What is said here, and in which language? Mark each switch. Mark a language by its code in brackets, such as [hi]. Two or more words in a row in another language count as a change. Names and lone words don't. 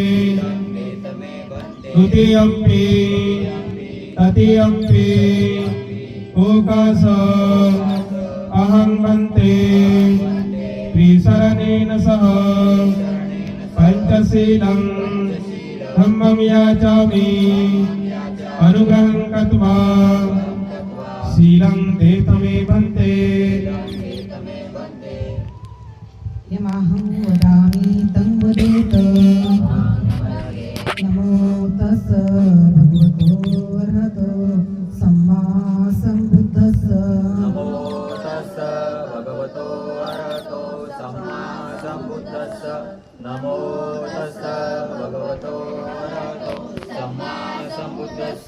[pi] द्वितीयंपि तृतीयंपि ओकास अहं भन्ते त्रिशरणेन सह पंचशीलं धम्मं याचामि. अनुग्रहं कृत्वा शीलं देतमे भन्ते. यमहं वदामि तं वदेत. नमो तस् भगवतो अरहतो सम्मा सम्बुद्धस्स. नमो तस् भगवतो अरहतो सम्मा सम्बुद्धस्स. नमो तस् भगवतो अरहतो सम्मा सम्बुद्धस्स.